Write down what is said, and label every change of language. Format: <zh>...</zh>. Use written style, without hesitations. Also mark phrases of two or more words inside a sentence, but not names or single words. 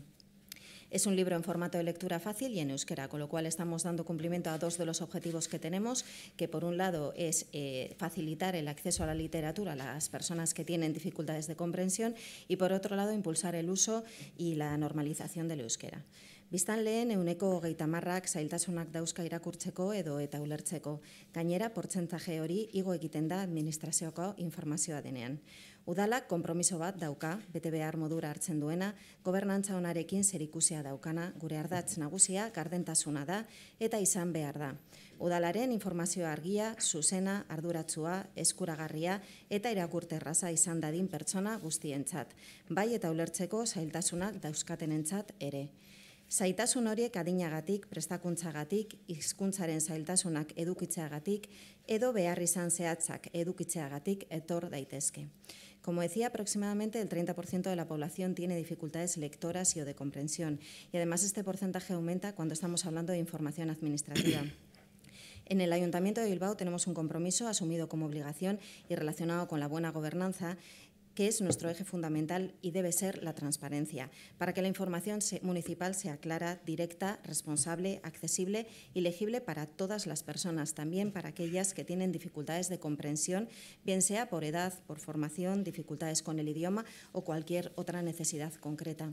<es>Es un libro en formato de lectura fácil y en euskera, con lo cual estamos dando cumplimiento a dos de los objetivos que tenemos, que por un lado es facilitar el acceso a la literatura a las personas que tienen dificultades de comprensión y por otro lado impulsar el uso y la normalización del euskera.</es> <eu>Biztanleen euneko 30ak zailtasunak dauzka irakurtzeko edo eta ulertzeko. Gainera, portzentaje hori igo egiten da administrazioko informazioa denean. Udalak konpromiso bat dauka, bete behar modura hartzen duena, gobernantza onarekin zerikusia daukana, gure ardatz nagusia gardentasuna da eta izan behar da. Udalaren informazioa argia, zuzena, arduratsua, eskuragarria eta irakurterraza izan dadin pertsona guztientzat, bai eta ulertzeko zailtasunak dauzkatenentzat ere. Zailtasun horiek adinagatik, prestakuntzagatik, hizkuntzaren zailtasunak edukitzeagatik edo behar izan zehatzak edukitzeagatik etor daitezke.</eu> <es>Como decía, aproximadamente el 30% de la población tiene dificultades lectoras y o de comprensión, y además este porcentaje aumenta cuando estamos hablando de información administrativa. En el Ayuntamiento de Bilbao tenemos un compromiso asumido como obligación y relacionado con la buena gobernanza, que es nuestro eje fundamental y debe ser la transparencia, para que la información municipal sea clara, directa, responsable, accesible y legible para todas las personas, también para aquellas que tienen dificultades de comprensión, bien sea por edad, por formación, dificultades con el idioma o cualquier otra necesidad concreta.</es>